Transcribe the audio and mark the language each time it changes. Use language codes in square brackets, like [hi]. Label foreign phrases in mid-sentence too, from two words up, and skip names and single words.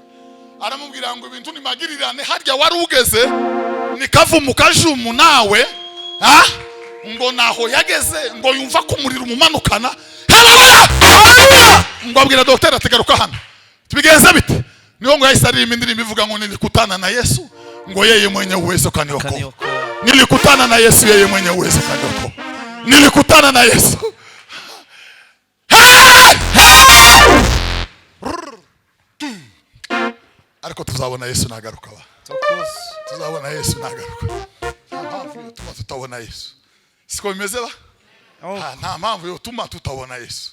[rw] Aramubwira ngo ibintu ni magirirane harya warugeze ni kavumu kajumu nawe ngo naho yageze ngo yumva ko umuriro umumanukana. Haleluya! Ngo abwira Dr. ategaruka hano. Tubigenze bite? Niho ngo yahise aririmba indirimbo ivuga ngo [sw] nilikutana na Yesu [rw] ngo [sw] yeye mwenye uwezo kaniokoa. Nilikutana na Yesu yeye mwenye uwezo kaniokoa. Nilikutana na Yesu. [rw] Ariko tuzabona Yesu nagaruka ba. Tuzabona Yesu nagaruka. Mpamvu tuma tutabona Yesu. Siko bimeze ba? Nta mpamvu yo tuma tutabona Yesu.